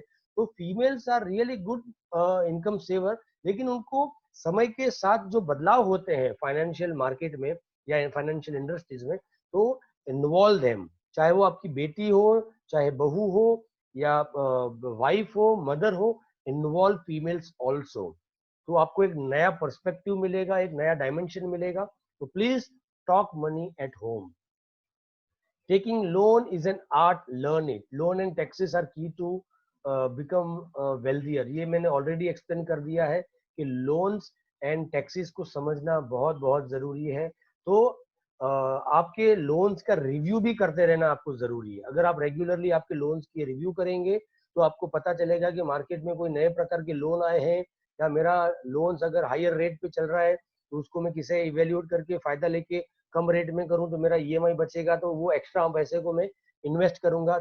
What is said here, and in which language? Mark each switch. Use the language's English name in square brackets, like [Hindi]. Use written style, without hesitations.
[Hindi] तो [English] females are really good income saver, [Hindi] लेकिन उनको समय के साथ जो बदलाव होते हैं फाइनेंशियल मार्केट में या फाइनेंशियल इंडस्ट्रीज में, तो [English] involve them, [Hindi] चाहे वो आपकी बेटी हो, चाहे बहू हो, या वाइफ हो, मदर हो, [English] Involve females also. [Hindi] तो आपको एक नया पर्सपेक्टिव मिलेगा, एक नया डायमेंशन मिलेगा। [English] तो please talk money at home. Taking loan is an art, learn it. Loan and taxes are key to become wealthier. [Hindi] ये मैंने ऑलरेडी एक्सप्लेन कर दिया है कि लोन्स एंड टैक्सेस को समझना बहुत बहुत जरूरी है। तो आपके लोन्स का रिव्यू भी करते रहना आपको जरूरी है। अगर आप रेगुलरली आपके लोन्स की रिव्यू करेंगे तो आपको पता चलेगा कि मार्केट में कोई नए प्रकार के लोन आए हैं, या मेरा लोन्स अगर हायर रेट पे चल रहा है तो उसको मैं किसे इवेल्यूएट करके फायदा लेके कम रेट में करूं तो मेरा ईएमआई बचेगा, तो वो एक्स्ट्रा पैसे को मैं इन्वेस्ट करूंगा।